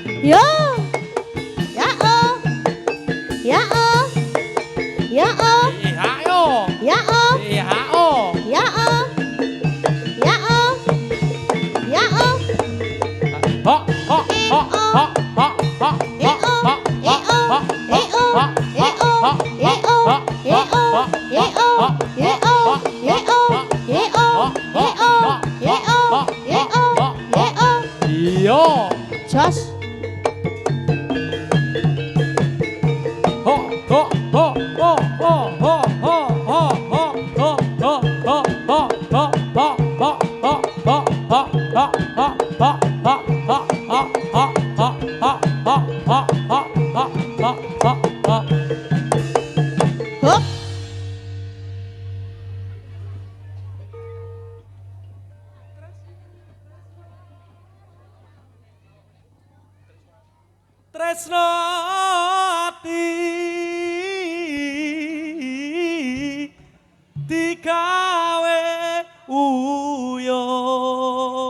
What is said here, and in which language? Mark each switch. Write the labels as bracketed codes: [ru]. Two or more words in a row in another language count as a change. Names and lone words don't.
[jv] Yo. Ya oh. Ya oh. Ya oh. IHO. Ya oh. IHO. Ya oh. Ya oh. Ya oh. Ho ho ho ho ho ho. Yo. Jos. Ho ho ho ho ho ho ho ho ho ho ho ho ho ho ho ho ho ho ho Hup. Tresno ati digawe uyung